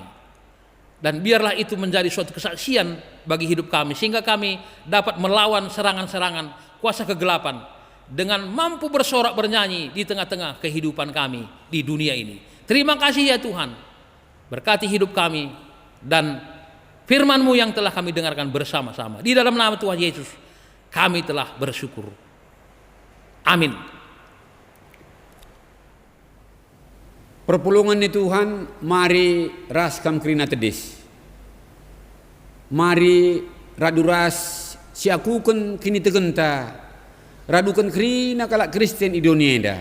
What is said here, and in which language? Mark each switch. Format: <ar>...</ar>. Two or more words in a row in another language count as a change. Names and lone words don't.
<id>Dan biarlah itu menjadi suatu kesaksian bagi hidup kami, sehingga kami dapat melawan serangan-serangan kuasa kegelapan dengan mampu bersorak bernyanyi di tengah-tengah kehidupan kami di dunia ini. Terima kasih ya Tuhan. Berkati hidup kami dan firman-Mu yang telah kami dengarkan bersama-sama. Di dalam nama Tuhan Yesus kami telah bersyukur. Amin.</id> <btx>Perpulungan ni Tuhan, mari ras kam krina tedis. Mari radu ras si aku kan kini tegenta. Radu kan krina kalak Kristen i dunia ida.</btx>